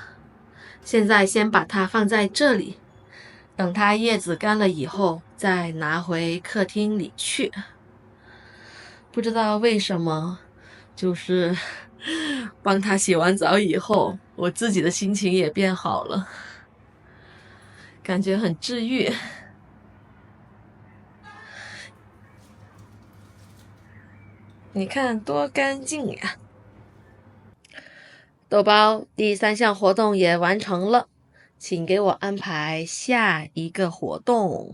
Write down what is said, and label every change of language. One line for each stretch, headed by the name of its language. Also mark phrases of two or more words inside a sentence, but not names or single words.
Chinese: 現在先把它放在這裡，等它葉子乾了以後，再拿回客廳裡去。不知道為什麼，就是幫他洗完澡以後，我自己的心情也變好了，感覺很治癒。你看多乾淨呀！豆包，第3項活動也完成了，請給我安排下一個活動。